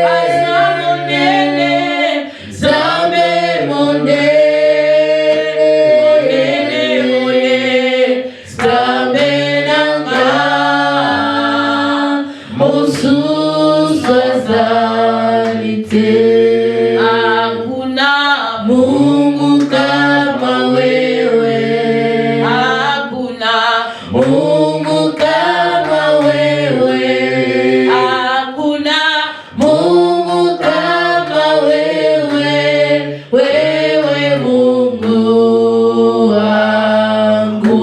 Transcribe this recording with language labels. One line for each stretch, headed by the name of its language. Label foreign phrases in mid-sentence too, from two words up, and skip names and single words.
Lingala: aza monene Nzambe monene boye Nzambe nanga mosusu azali te
Swahili: hakuna Mungu kama wewe hakuna Mungu kama wewe hakuna Mungu kama wewe wewe Mungu wangu